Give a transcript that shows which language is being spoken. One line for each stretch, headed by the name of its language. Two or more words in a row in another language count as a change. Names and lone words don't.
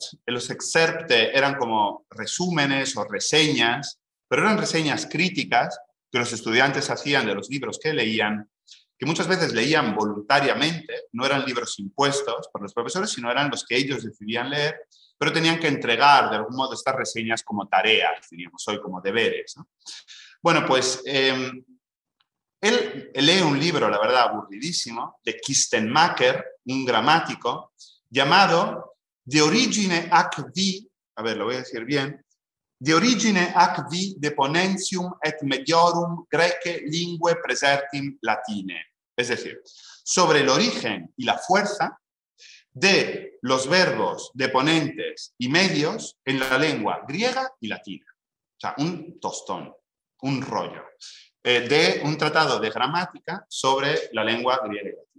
Spanish: Los excerpte eran como resúmenes o reseñas, pero eran reseñas críticas que los estudiantes hacían de los libros que leían, que muchas veces leían voluntariamente, no eran libros impuestos por los profesores, sino eran los que ellos decidían leer, pero tenían que entregar de algún modo estas reseñas como tareas, diríamos hoy, como deberes, ¿no? Bueno, pues él lee un libro, la verdad, aburridísimo, de Kistenmacher, un gramático, llamado
Latin: De origine ac vi,
Spanish: a ver, lo voy a decir bien,
Latin: De origine ac vi de ponentium et mediorum grece lingue presertim latine.
Spanish: Es decir, sobre el origen y la fuerza de los verbos deponentes y medios en la lengua griega y latina. o sea, un tostón, un rollo, de un tratado de gramática sobre la lengua griega y latina.